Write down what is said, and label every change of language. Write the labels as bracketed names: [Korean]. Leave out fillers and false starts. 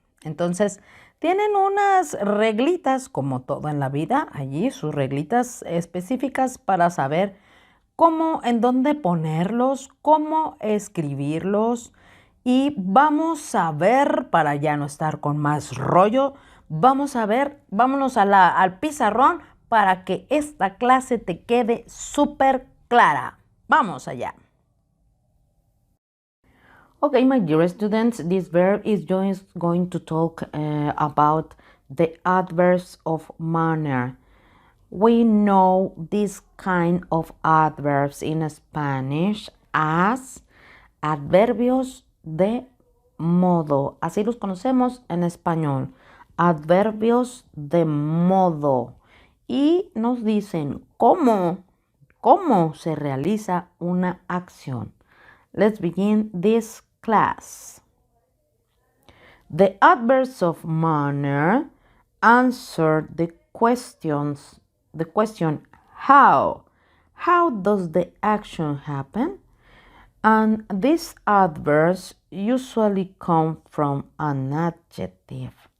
[Spanish] Entonces, tienen unas reglitas, como todo en la vida, allí sus reglitas específicas para saber cómo, en dónde ponerlos, cómo escribirlos. Y vamos a ver, para ya no estar con más rollo, vamos a ver, vámonos al pizarrón para que esta clase te quede súper clara. Vamos allá. [English] Okay, my dear students, this verb is just going to talk about the adverbs of manner. We know this kind of adverbs in Spanish as [Spanish] adverbios de modo. Así los conocemos en español. Adverbios de modo. Y nos dicen cómo se realiza una acción. [English] Let's begin this class. The adverbs of manner answer the question how. How does the action happen? And these adverbs usually come from an adjective.